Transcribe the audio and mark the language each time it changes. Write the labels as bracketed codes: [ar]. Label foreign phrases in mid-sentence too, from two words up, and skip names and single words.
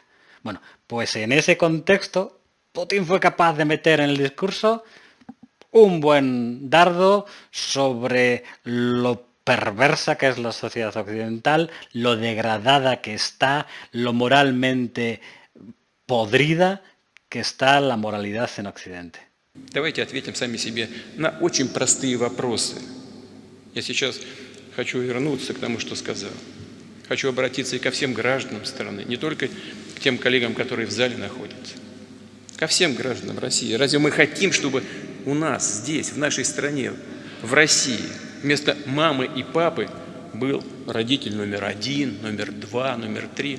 [es] Bueno, pues en ese contexto, Putin fue capaz de meter en el discurso un buen dardo sobre lo perversa que es la sociedad occidental, lo degradada que está, lo moralmente podrida que está la moralidad en Occidente. [ru] Давайте ответим сами себе на очень простые вопросы. Я сейчас хочу вернуться к тому, что сказал. Хочу обратиться и ко всем гражданам страны, не только к тем коллегам, которые в зале находятся, ко всем гражданам России. Разве мы хотим, чтобы у нас здесь, в нашей стране, в России, вместо мамы и папы был родитель номер 1, номер 2, номер 3?